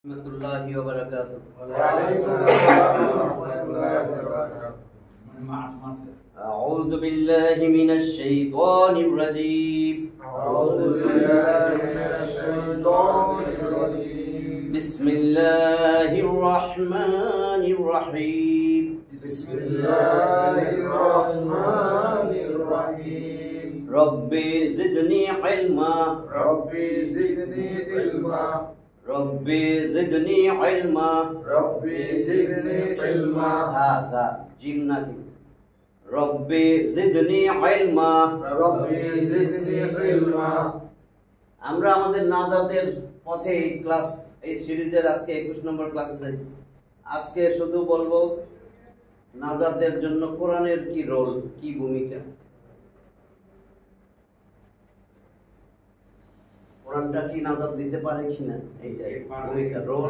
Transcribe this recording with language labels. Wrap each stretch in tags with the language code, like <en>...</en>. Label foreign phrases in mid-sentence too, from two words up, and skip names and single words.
<ar>ورحمة الله وبركاته. أعوذ بالله من الشيطان الرجيم. بسم الله الرحمن الرحيم. بسم الله الرحمن الرحيم. رب زدني علما. رب زدني علما. رب زدني علما. رب زدني علما. Sa jim na ki. رب زدني علما. رب زدني علما.</ar> <bn>আমরা আমাদের নাজাতের পথে ক্লাস এই সিরিজের আজকে 21 নম্বর ক্লাসে যাচ্ছি। আজকে শুধু বলবো নাজাতের জন্য কোরআনের কি রোল, কি ভূমিকা। কোরআনটা কি নাজাত দিতে পারে কিনা এইটাই ভূমিকা, রোল।</bn>